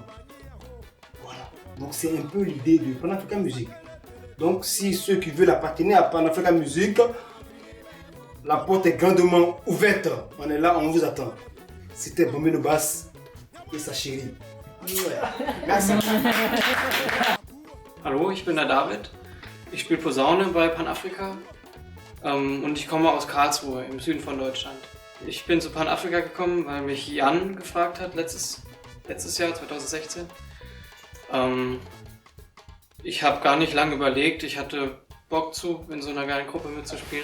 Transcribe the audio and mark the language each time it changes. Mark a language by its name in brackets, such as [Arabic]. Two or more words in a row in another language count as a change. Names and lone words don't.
[French] Voilà. Donc c'est un peu l'idée de Pan-African Music. Donc si ceux qui veulent appartenir à Pan-African Music, la porte est grandement ouverte. On est là, on vous attend. C'était Bombino Bass et sa chérie. Ouais. Merci. [German] Hallo, ich bin der David. Ich spiele Posaune bei Pan-Afrika und ich komme aus Karlsruhe im Süden von Deutschland. Ich bin zu Pan-Afrika gekommen, weil mich Jan gefragt hat, letztes Jahr, 2016. Ich habe gar nicht lange überlegt, ich hatte Bock in so einer geilen Gruppe mitzuspielen.